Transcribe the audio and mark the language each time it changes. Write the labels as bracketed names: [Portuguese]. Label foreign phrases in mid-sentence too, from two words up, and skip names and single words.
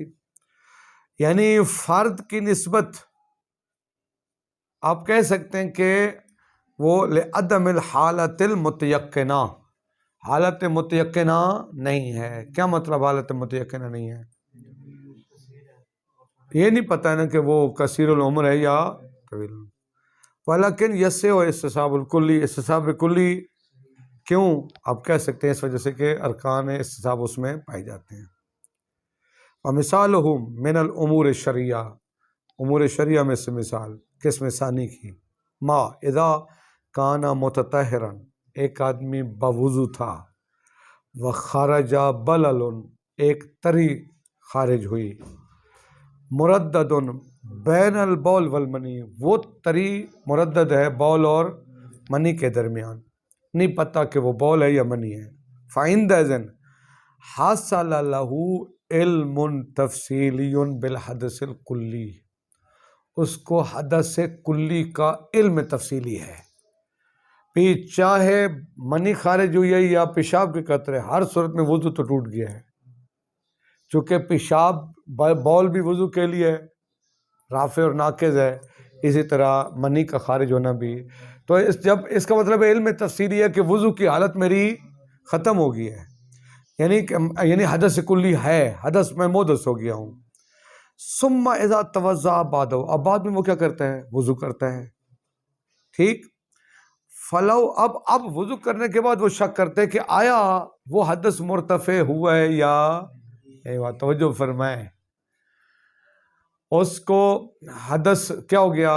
[Urdu] یعنی فرد کی نسبت آپ کہہ سکتے ہیں کہ وہ [Arabic] لعدم الحالت المتیقنہ، [Urdu] حالت متیقنہ نہیں ہے۔ کیا مطلب حالت متیقنہ نہیں ہے؟ یہ نہیں پتہ ہے نا کہ وہ کثیر العمر ہے یا طویل، [Arabic] ولیکن یسع استصحاب الکلی، استصحاب کلی، [Urdu] کیوں آپ کہہ سکتے ہیں؟ اس وجہ سے کہ ارکان استصحاب اس میں پائے جاتے ہیں۔ [Arabic] ومثالہ من الامور الشرعیہ، [Urdu] امور شرعیہ میں سے مثال قسم ثانی کی، [Arabic] ما اذا کان متطہرا، [Urdu] ایک آدمی باوضو تھا، [Arabic] وخرج بلل، [Urdu] ایک تری خارج ہوئی، [Arabic] مردد بین البول والمنی، وہ [Urdu] تری مردد ہے بول اور منی کے درمیان، نہیں پتہ کہ وہ بول ہے یا منی ہے، [Arabic] فعندئذ حاصل لہ علم تفصیلی بالحدث [Urdu] الکلی، اس کو حدث کلی کا علم تفصیلی ہے، بھی چاہے منی خارج ہوئی ہے یا پیشاب کے قطرے، ہر صورت میں وضو تو ٹوٹ گیا ہے، چونکہ پیشاب بول بھی وضو کے لیے رافع اور ناقض ہے، اسی طرح منی کا خارج ہونا بھی، تو جب اس کا مطلب علم تفصیلی ہے کہ وضو کی حالت میری ختم ہو گئی ہے، یعنی حدث کلی ہے، حدث میں محدث ہو گیا ہوں۔ [Arabic] ثم اذا توضأ بعد، [Urdu] اب بعد میں وہ کیا کرتا ہے؟ وضو کرتا ہے، ٹھیک، فلو، اب وضو کرنے کے بعد وہ شک کرتے کہ آیا وہ حدث مرتفع ہوا ہے یا توجہ فرمائیں، اس کو حدث کیا ہو گیا؟